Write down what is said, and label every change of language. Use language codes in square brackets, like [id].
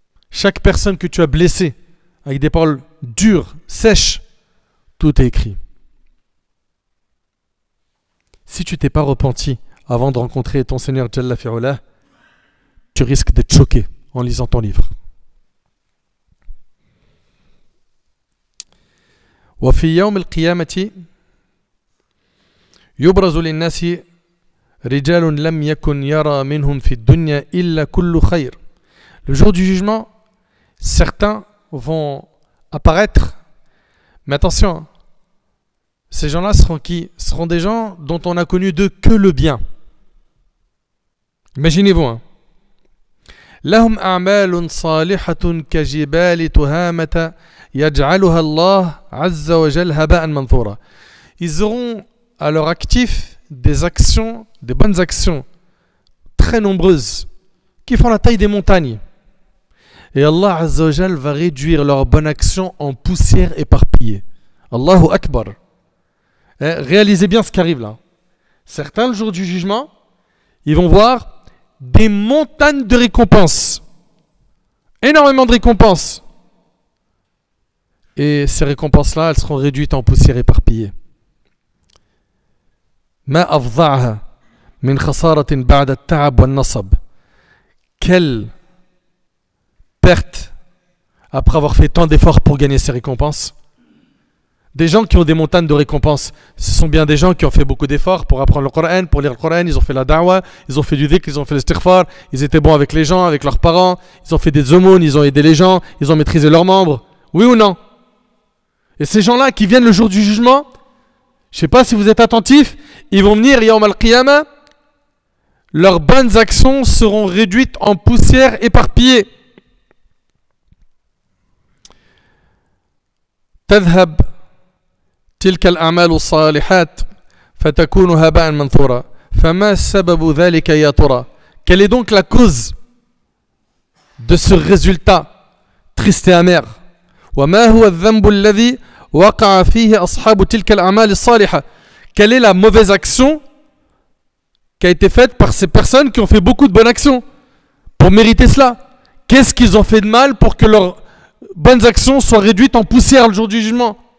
[fr] Chaque personne que tu as blessée avec des paroles dures, sèches. Tout est écrit. Si tu t'es pas repenti avant de rencontrer ton Seigneur Jalla Fi'ula, tu risques d'être choqué en lisant ton livre. [ar] وفي يوم القيامة يبرز للناس رجال لم يكن يرى منهم في الدنيا إلا كل خير. [fr] Le jour du jugement, certains vont apparaître, mais attention, ces gens-là seront qui? Seront des gens dont on a connu d'eux que le bien. Imaginez-vous, hein. [ar] لهم أعمال صالحة كجبال تهامة يجعلها الله عز وجل هباء منثورا. [fr] Ils auront à leur actif des actions, des bonnes actions très nombreuses qui font la taille des montagnes. Et Allah Azza wa Jal va réduire leurs bonnes actions en poussière éparpillée. Allahu Akbar. Réalisez bien ce qui arrive là. Certains, le jour du jugement, ils vont voir des montagnes de récompenses. Énormément de récompenses. Et ces récompenses-là, elles seront réduites en poussière éparpillée. [ar] ما أفضعها من خسارة بعد التعب والنصب. [fr] Quelle perte après avoir fait tant d'efforts pour gagner ces récompenses. Des gens qui ont des montagnes de récompenses, ce sont bien des gens qui ont fait beaucoup d'efforts pour apprendre le Coran, pour lire le Coran, ils ont fait la da'wah, ils ont fait du dhikr, ils ont fait le istighfar, ils étaient bons avec les gens, avec leurs parents, ils ont fait des aumônes, ils ont aidé les gens, ils ont maîtrisé leurs membres. Oui ou non? Et ces gens-là qui viennent le jour du jugement, je ne sais pas si vous êtes attentifs, ils vont venir, Yawm al-Qiyamah, leurs bonnes actions seront réduites en poussière éparpillée. [ar] تذهب تلك الأعمال الصالحات فتكون هباء منثورا فما سبب ذلك يا ترى. [fr] Quelle est donc la cause de ce résultat triste et amer? [ar] وما هو الذنب الذي وقع فيه أصحاب تلك الأعمال الصالحة. [fr] Quelle est la mauvaise action qui a été faite par ces personnes qui ont fait beaucoup de bonnes actions pour mériter cela. Qu'est-ce qu'ils ont fait de mal pour que leurs bonnes actions soient réduites en poussière le jour du jugement?